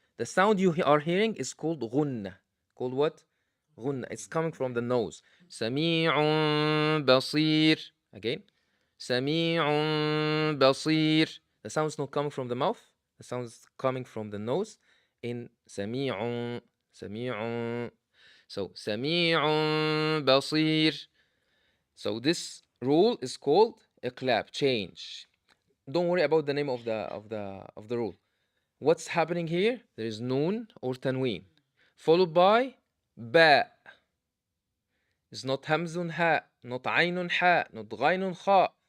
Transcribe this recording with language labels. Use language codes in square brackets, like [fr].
[en] The sound you are hearing is called غنة. Called what? غنة. It's coming from the nose. [ar] سميع بصير. [en] Again. [ar] سميع بصير. [en] The sound is not coming from the mouth. The sound is coming from the nose. [ar] In سميع. سميع. So سميع بصير. [en] So this rule is called a clap, change. Don't worry about the name of the rule. What's happening here? There is noon or tanween, followed by ba. It's not hamzun ha, not aynun ha, not ghaynun kha.